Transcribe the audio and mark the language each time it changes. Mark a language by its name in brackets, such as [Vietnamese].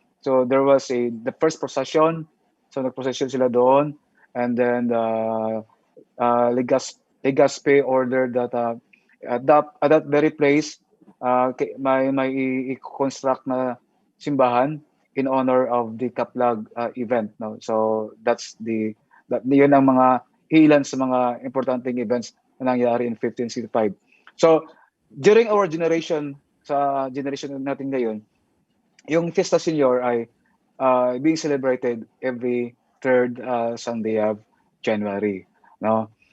[English] So there was the first procession. So [Filipino] nag-procession sila doon, [English] and then Legazpi ordered that at that very place [Filipino] may i-construct na simbahan [English] in honor of the Kaplag event, no. [Filipino] So yun ang mga ilan sa mga importanteng events na nangyari in 1565. [English] So during our generation, [Filipino] sa generation natin ngayon, [English] yung Fiesta Senior ay being celebrated every third Sunday of January, no.